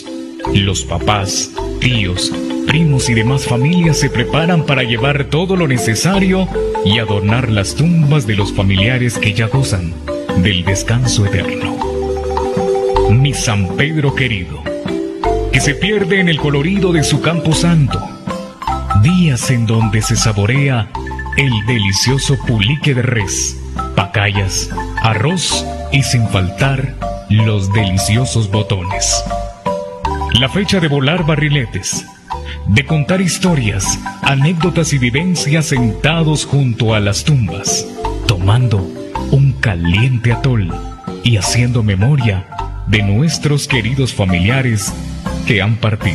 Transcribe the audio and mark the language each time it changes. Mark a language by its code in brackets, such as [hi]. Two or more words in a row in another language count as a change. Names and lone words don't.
[es] Los papás, tíos, primos y demás familias se preparan para llevar todo lo necesario y adornar las tumbas de los familiares que ya gozan del descanso eterno. Mi San Pedro querido, que se pierde en el colorido de su campo santo. Días en donde se saborea el delicioso pulique de res, pacayas, arroz y sin faltar los deliciosos botones. La fecha de volar barriletes, de contar historias, anécdotas y vivencias sentados junto a las tumbas, tomando un caliente atol y haciendo memoria de nuestros queridos familiares que han partido.